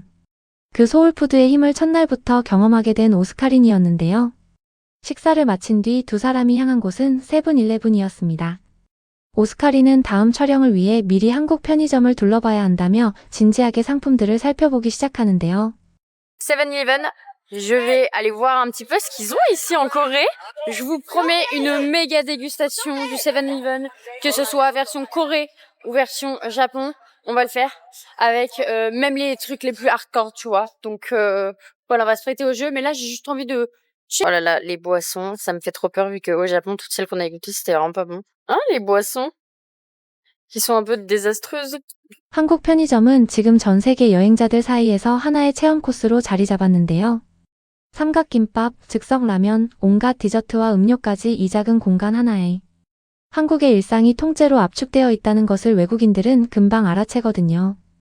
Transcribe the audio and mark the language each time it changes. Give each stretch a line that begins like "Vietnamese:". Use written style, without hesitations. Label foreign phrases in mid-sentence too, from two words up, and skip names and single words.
Korean: 그 소울푸드의 힘을 첫날부터 경험하게 된 오스카린이었는데요. 식사를 마친 뒤 두 사람이 향한 곳은 세븐일레븐이었습니다. 오스카린은 다음 촬영을 위해 미리 한국 편의점을 둘러봐야 한다며 진지하게 상품들을 살펴보기 시작하는데요.
French: 7-Eleven, je vais aller voir un petit peu ce qu'ils ont ici en Corée. Je vous promets une méga dégustation du 7-Eleven, que ce soit version Corée ou version Japon. On va le faire avec même les trucs les plus hardcore, tu vois. Donc voilà, on va se prêter au jeu. Mais là, j'ai juste envie de... Oh là là, les boissons, ça me fait trop peur vu qu'au Japon, toutes celles qu'on a goûtées, c'était vraiment pas bon. Hein, les boissons qui sont un peu désastreuses.
Korean: 한국 편의점은 지금 전 세계 여행자들 사이에서 하나의 체험 코스로 자리 잡았는데요. 삼각김밥, 즉석라면, 온갖 디저트와 음료까지 이 작은 공간 하나에 한국의 일상이 통째로 압축되어 있다는 것을 외국인들은 금방 알아채거든요.